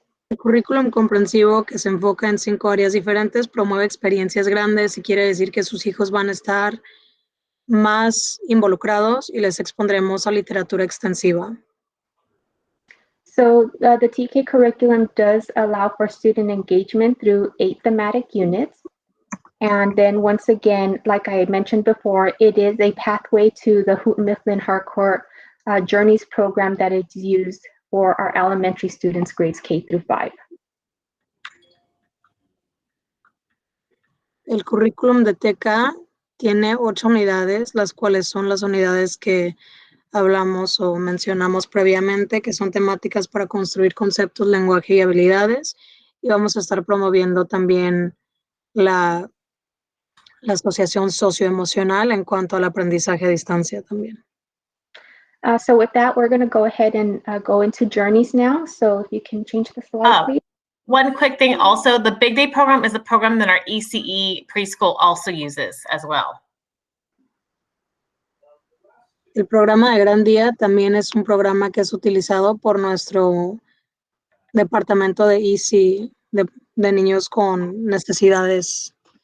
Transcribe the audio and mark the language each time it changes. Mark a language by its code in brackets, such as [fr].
[es] El currículum comprensivo, que se enfoca en 5 áreas diferentes, promueve experiencias grandes y quiere decir que sus hijos van a estar más involucrados y les expondremos a literatura extensiva. [en] So the TK curriculum does allow for student engagement through 8 thematic units. And then once again, like I had mentioned before, it is a pathway to the Houghton Mifflin Harcourt Journeys program that is used for our elementary students, grades K through 5. [es] El currículum de TK tiene 8 unidades, las cuales son las unidades que hablamos o mencionamos previamente, que son temáticas para construir conceptos, lenguaje y habilidades. Y vamos a estar promoviendo también la asociación socioemocional en cuanto al aprendizaje a distancia también. [en] So with that, we're going to go ahead and go into Journeys now. So if you can change the slide, please. One quick thing also, the Big Day program is a program that our ECE preschool also uses as well. [es] El programa de Gran Día también es un programa que es utilizado por nuestro departamento de EC, de niños con necesidades,